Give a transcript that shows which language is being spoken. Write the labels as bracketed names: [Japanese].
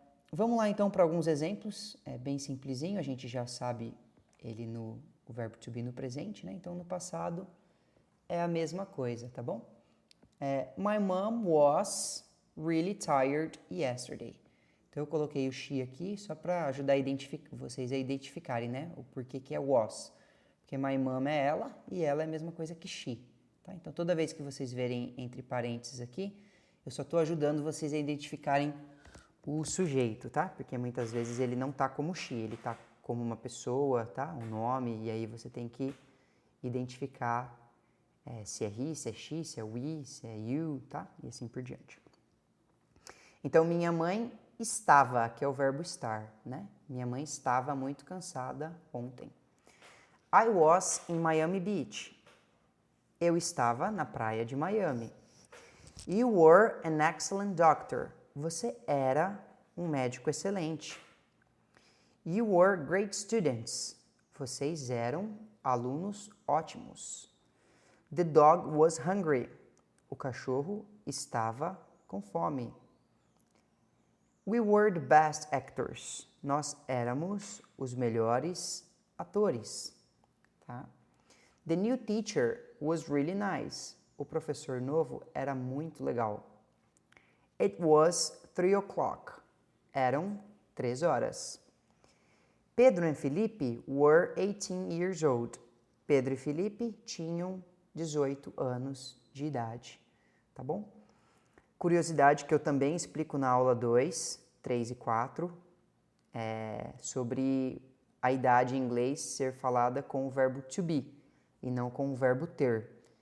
[Portuguese] Vamos lá então para alguns exemplos. É bem simplesinho, a gente já sabe ele o verbo to be no presente, né? Então no passado é a mesma coisa, tá bom? [English] My mom was really tired yesterday. [Portuguese] Então eu coloquei o she aqui só para ajudar vocês a identificarem, né? O porquê que é was. Porque my mom é ela e ela é a mesma coisa que she. Tá? Então toda vez que vocês verem entre parênteses aqui, eu só estou ajudando vocês a identificarem o sujeito, tá? Porque muitas vezes ele não tá como she, ele tá como uma pessoa, tá? Um nome, e aí você tem que identificar se é he, se é she, se é we, se é you, tá? E assim por diante. Então, minha mãe estava, que é o verbo estar, né? Minha mãe estava muito cansada ontem. [English] I was in Miami Beach. [Portuguese] Eu estava na praia de Miami. [English] You were an excellent doctor. [Portuguese] Você era um médico excelente. [English] You were great students. [Portuguese] Vocês eram alunos ótimos. [English] The dog was hungry. [Portuguese] O cachorro estava com fome. [English] We were the best actors. [Portuguese] Nós éramos os melhores atores. Tá? [English] The new teacher was really nice. [Portuguese] O professor novo era muito legal. [English] It was 3 o'clock. [Portuguese] Eram 3 horas. [English] Pedro e Felipe were 18 years old. [Portuguese] Pedro e Felipe tinham 18 anos de idade. Tá bom? Curiosidade que eu também explico na aula 2, 3 e 4, sobre a idade em inglês ser falada com o verbo to be e não com o verbo ter.